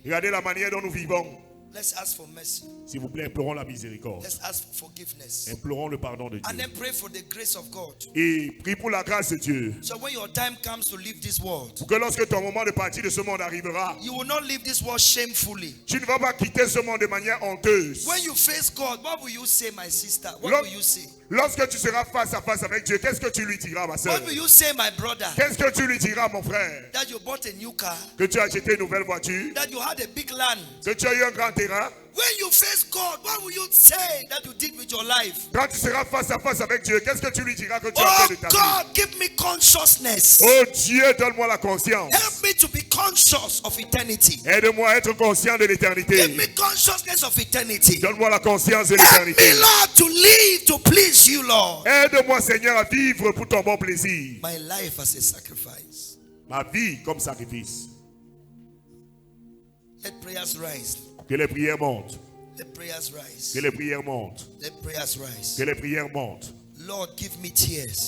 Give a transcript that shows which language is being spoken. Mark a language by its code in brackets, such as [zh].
[fr] Regardez la manière dont nous vivons. [en] Let's ask for mercy. [fr] S'il vous plaît, implorons la miséricorde. [en] Let's ask for forgiveness. [fr] Implorons le pardon de [en] And [fr] Dieu. [en] then pray for the grace of God. [fr] Et prie pour la grâce de Dieu. [en] So when your time comes to leave this world, [fr] Pour que lorsque ton moment de partir de ce monde arrivera, [en] you will not leave this world shamefully. [fr] tu ne vas pas quitter ce monde de manière honteuse. [en] When you face God, what will you say, my sister? What Look. will you say? [fr] Lorsque tu seras face à face avec Dieu, qu'est-ce que tu lui diras, ma soeur? [en] What will you say, my brother? [fr] Qu'est-ce que tu lui diras, mon frère? [en] That you bought a new car, [fr] Que tu as acheté une nouvelle voiture? [en] that you had a big land. [fr] Que tu as eu un grand terrain? [en] When you face God, what will you say that you did with your life? [fr] Quand tu seras face à face avec Dieu, qu'est-ce que tu lui diras que tu as fait de ta vie? [en] God, give me consciousness. [fr] Oh Dieu, donne-moi la conscience. [en] Help me to be conscious of eternity. [fr] Aide-moi à être conscient de l'éternité. [en] Give me consciousness of eternity. [fr] Donne-moi la conscience de [en] Help [fr] l'éternité. [en] me, Lord, to live to please you, Lord. [fr] Aide-moi, Seigneur, à vivre pour ton bon plaisir. [en] My life as a sacrifice. [fr] Ma vie comme sacrifice. [en] Let prayers rise. [fr] Que les prières montent. [en] Let prayers rise. [fr] Que les prières montent. [en] Let prayers rise. [fr] Que les prières montent. [en] Lord, give me tears.